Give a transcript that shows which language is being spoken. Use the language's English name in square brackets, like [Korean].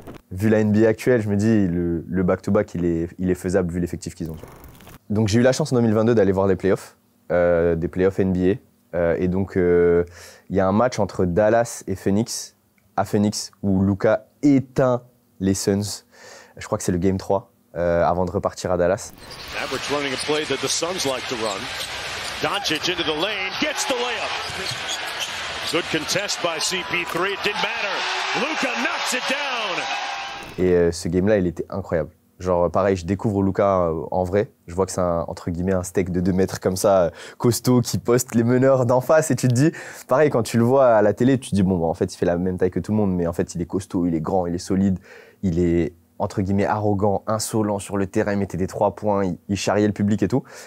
[French] Vu la NBA actuelle, je me dis le back-to-back, il est faisable vu l'effectif qu'ils ont, tu vois. Donc j'ai eu la chance en 2022 d'aller voir des playoffs NBA. Et donc il y a un match entre Dallas et Phoenix, à Phoenix, où Luka éteint les Suns. Je crois que c'est le Game 3. Avant de repartir à Dallas. [English] Mavericks running a play that the Suns like to run. Doncic into the lane, gets the layup. Good contest by CP3, it didn't matter. Luka knocks it down. [French] Et ce game-là, il était incroyable. Genre, pareil, je découvre Luka en vrai. Je vois que c'est entre guillemets un steak de 2 mètres comme ça, costaud, qui poste les meneurs d'en face. Et tu te dis, pareil, quand tu le vois à la télé, tu te dis, bon, bah, en fait, il fait la même taille que tout le monde, mais en fait, il est costaud, il est grand, il est solide, il est entre guillemets arrogant, insolent sur le terrain, il mettait des 3 points, il charriait le public et tout.